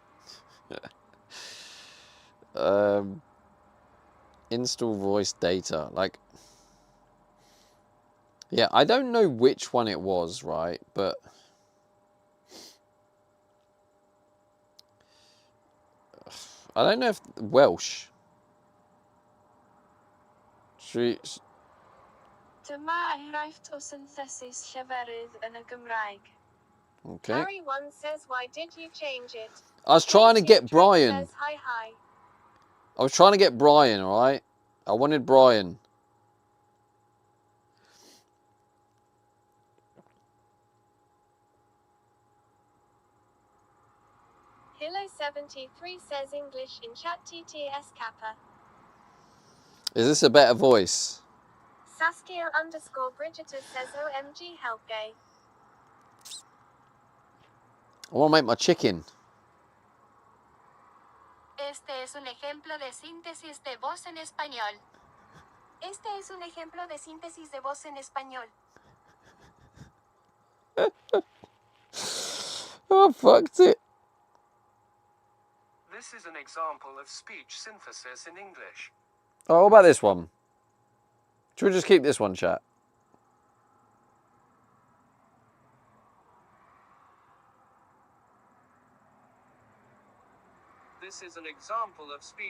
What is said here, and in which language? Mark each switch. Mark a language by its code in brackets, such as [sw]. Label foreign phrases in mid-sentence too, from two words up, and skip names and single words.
[en] Install voice data. Like, yeah, I don't know which one it was, right? But I don't know if Welsh. [cy] Dyma enghraifft o synthesis lleferydd yn y Gymraeg. [en] Okay. Harry 1 says, why did you change it? I was trying to get Trent Brian. says, hi hi. I was trying to get Brian, alright? I wanted Brian. Hilo 73 says English in chat TTS Kappa. Is this a better voice? Saskia _ Bridgeter says OMG help gay. I want to make my chicken. [es] Este es un ejemplo de síntesis de voz en español. Este es un ejemplo de síntesis de voz en español. [en] Oh, fucked it. This is an example of speech synthesis in English. Oh, what about this one? Should we just keep this one, chat? This is an example of speech.